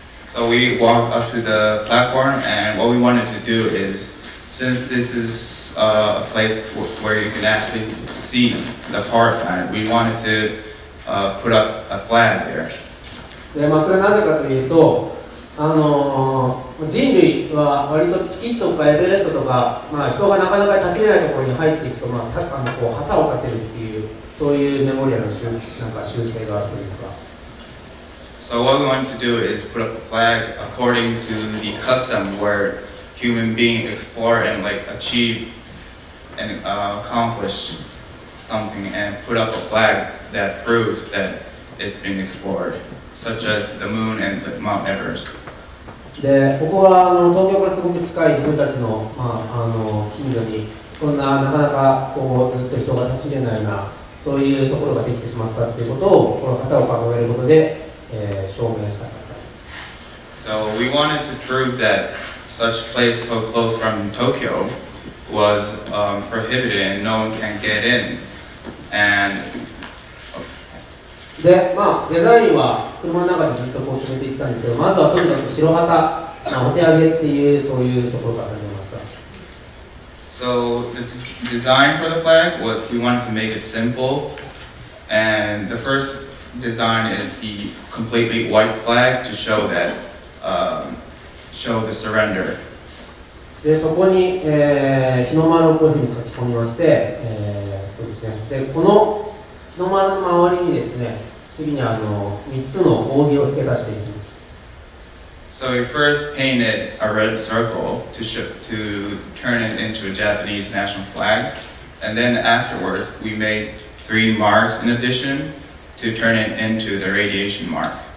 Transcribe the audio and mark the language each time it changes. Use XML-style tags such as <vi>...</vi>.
<en>So we walked up to the platform, and what we wanted to do is, since this is a place where you can actually see the power plant, we wanted to put up a flag there.</en> <ja>で、それはなぜかというと、人類は割と月とかエベレストとか、人がなかなか立ちれないところに入っていくと、こう旗を立てるっていう、そういうメモリアルの習性があるというか。</ja> <en>So what we want to do is put up a flag according to the custom where human beings explore and like achieve and accomplish something and put up a flag that proves that it's been explored, such as the moon and the Mount Everest.</en> <ja>で、ここは東京からすごく近い自分たちの、近所にそんななかなかこうずっと人が立ち入れないようなそういうところができてしまったということをこの旗を掲げることで、証明したかった。</ja> <en>So we wanted to prove that such place so close from Tokyo was prohibited and no one can get in. And</en> <ja>で、デザインは車の中でずっとこう決めていったんですけど、まずはとにかく白旗、お手上げっていうそういうところから始めました。</ja> <en>so the design for the flag was we wanted to make it simple, and the first design is the completely white flag to show that show the surrender.</en> <ja>で、そこに、日の丸をこういうふうに書き込みまして、そうですね。で、この日の丸の周りにですね、次に3つの扇を付け足していきます。</ja> <en>So we first painted a red circle to turn it into a Japanese national flag, and then afterwards we made 3 marks in addition to turn it into the radiation mark.</en>